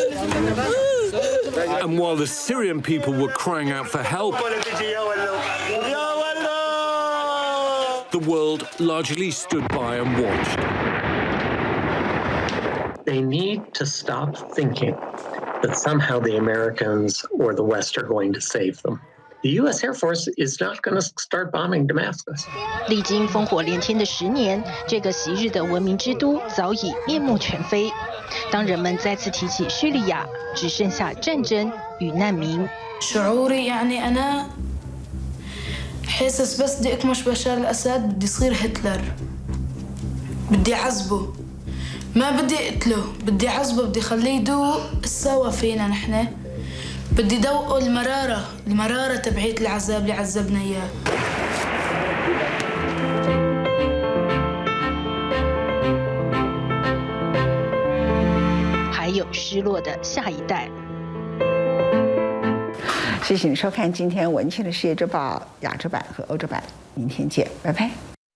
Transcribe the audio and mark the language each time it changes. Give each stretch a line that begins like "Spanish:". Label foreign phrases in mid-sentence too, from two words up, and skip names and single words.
English: And while the Syrian people were crying out for help, the world largely stood by and watched. They need to stop thinking that somehow the Americans or the West are going to save them. The U.S. Air Force is not going to start bombing Damascus.
Chinese: 历经烽火连天的10年，这个昔日的文明之都早已面目全非。当人们再次提起叙利亚，只剩下战争与难民。
Arabic: شعوري يعني أنا حاسس بس بدي أكمش بشار الأسد بدي يصير هتلر. بدي أعذبه. ما بدي أقتله، بدي أعذبه، بدي خليه يدوق السوا فينا نحن. بدي دوقه المرارة تبعيت العذاب اللي عذبنا إياه.
Chinese: 还有失落的下一代。谢谢你收看今天文茜的世界周报亚洲版和欧洲版，明天见，拜拜。